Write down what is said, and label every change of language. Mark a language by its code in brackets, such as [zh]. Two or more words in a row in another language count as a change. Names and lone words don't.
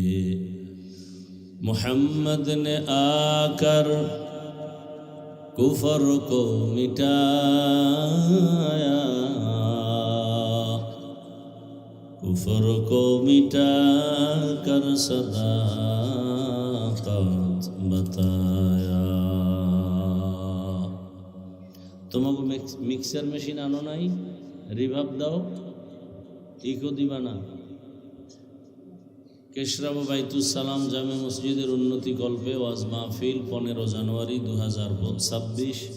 [ur] محمد نے آ کر کفر کو مٹایا، کفر کو مٹا کر صداقت بتایا. [bn] তোমাকে মিক্সার মেশিন আনো নাই, রিভাব দাও, ইকো দিবা না। কেশরাবা বাইতুস সালাম জামে মসজিদের উন্নতি কল্পে ওয়াজ মাহফিল 15 জানুয়ারি 2026।